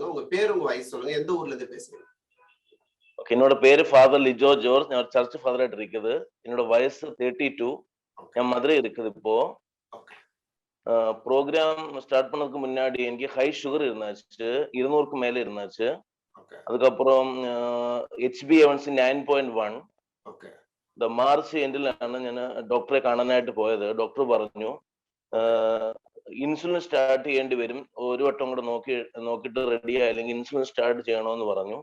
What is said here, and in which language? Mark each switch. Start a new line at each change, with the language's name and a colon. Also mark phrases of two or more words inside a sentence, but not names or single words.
Tamil: உங்க பேர், உங்க வயசு சொல்லுங்க. எந்த ஊர்ல இருந்து பேசுறீங்க? ஓகே, என்னோட பேரு ஃபாதர் லிஜோ ஜோர்ஜ். நான் சர்ச் ஃபாதராയിട്ട് இருக்குது. என்னோட வயசு 32. ஓகே. என் மதுரை இருக்குது இப்போ. ஓகே.
English: program start
Tamil: பண்ணதுக்கு முன்னாடி எனக்கு
English: high sugar
Tamil: இருந்துச்சு. 200க்கு மேல இருந்துச்சு.
Malayalam: ഓക്കെ.
Tamil: അതുക്കപ്പുറം HbA1c 9.1.
Malayalam: ഓക്കെ. മാർച്ച് എൻഡിലാണ് ഞാൻ ഡോക്ടറെ കാണാനായിട്ട് പോയത്. ഡോക്ടർ പറഞ്ഞു
English: insulin start
Malayalam: ചെയ്യേണ്ടി വരും, ഒരു വട്ടം കൂടെ നോക്കിയിട്ട് റെഡി ആയില്ലെങ്കിൽ
English: insulin start
Malayalam: ചെയ്യണമെന്ന് പറഞ്ഞു.